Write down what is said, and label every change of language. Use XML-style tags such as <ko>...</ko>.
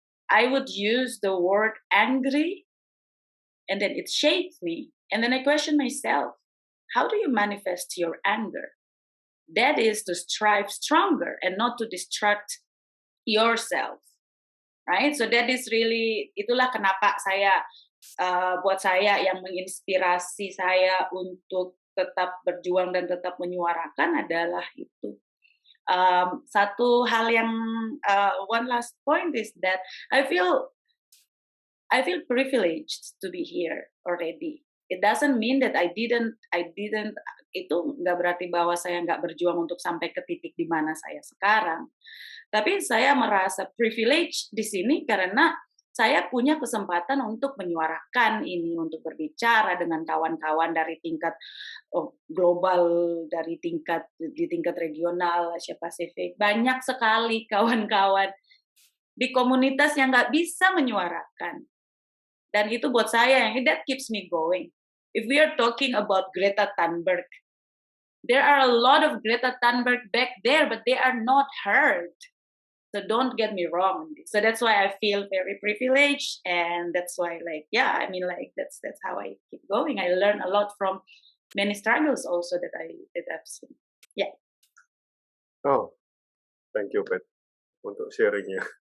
<en>I would use the word angry, and then it shaped me. And then I question myself, how do you manifest your anger? That is to strive stronger and not to distract yourself, right? So that is really,</en> <id>itulah kenapa buat saya yang menginspirasi saya untuk tetap berjuang dan tetap menyuarakan adalah itu. Satu hal yang</id> <en>one last point is that I feel privileged to be here already. It doesn't mean that I didn't</en> <id>itu nggak berarti bahwa saya nggak berjuang untuk sampai ke titik di mana saya sekarang. Tapi saya merasa privilege di sini karena saya punya kesempatan untuk menyuarakan ini, untuk berbicara dengan kawan-kawan dari tingkat global, di tingkat regional, Asia Pasifik. Banyak sekali kawan-kawan di komunitas yang nggak bisa menyuarakan. Dan itu buat saya yang</id> <en>that keeps me going. If we are talking about Greta Thunberg, there are a lot of Greta Thunberg back there, but they are not heard. So don't get me wrong. So that's why I feel very privileged, and that's why, that's how I keep going. I learn a lot from many struggles also that I've seen. Yeah. Oh, thank you, Pet,</en> <id>untuk sharingnya.</id>